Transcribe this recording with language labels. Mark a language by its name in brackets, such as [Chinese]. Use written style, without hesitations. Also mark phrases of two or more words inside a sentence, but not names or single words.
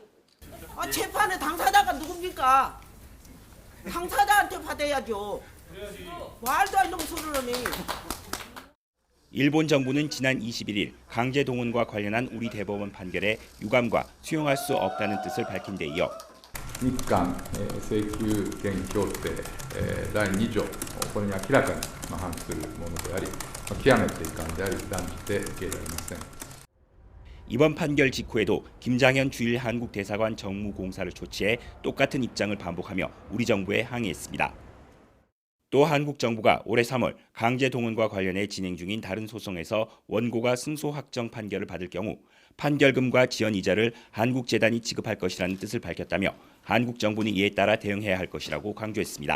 [Korean] 재판의 당사자가 누굽니까? 당사자한테 받아야죠. 말도 안 되는 소리를 하니. 일본 정부는 지난 21일 강제 동원과 관련한 우리 대법원 판결에 유감과 수용할 수 없다는 뜻을 밝힌 데 이어 [Japanese] 日韓請求権協定第2条これに明らかに反するものであり極めて遺憾であり断じて受け入れられません。 [Korean] 이번 판결 직후에도 김장현 주일 한국 대사관 정무공사를 조치해 똑같은 입장을 반복하며 우리 정부에 항의했습니다. 또 한국 정부가 올해 3월 강제 동원과 관련해 진행 중인 다른 소송에서 원고가 승소 확정 판결을 받을 경우 판결금과 지연 이자를 한국재단이 지급할 것이라는 뜻을 밝혔다며 한국 정부는 이에 따라 대응해야 할 것이라고 강조했습니다.